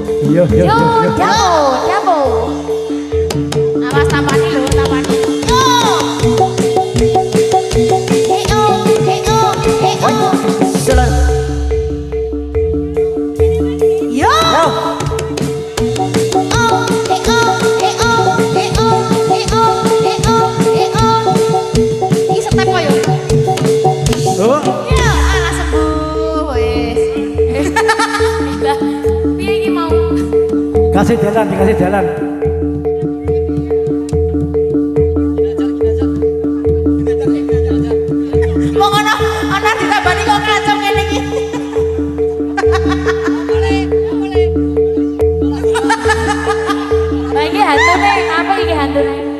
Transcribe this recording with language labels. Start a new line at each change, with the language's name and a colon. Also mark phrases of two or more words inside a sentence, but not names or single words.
Javanese: Yo, yo, Yo, yo, yo. jago. Awas tampani lho, tampani. Yo. Heo, heo, heo.
Indonesian: Silakan. Yo. Yo. Oh, heo, heo, heo, heo, heo, heo.
Javanese: Iki step kok yo. Oh, Ya, alah sembuh wis. Lah, piye iki mau?
Indonesian: kasih jalan, dikasih jalan.
Javanese: Wong ana ditambani kok kacau ngene iki. Lah iki hantune, apa iki hantune?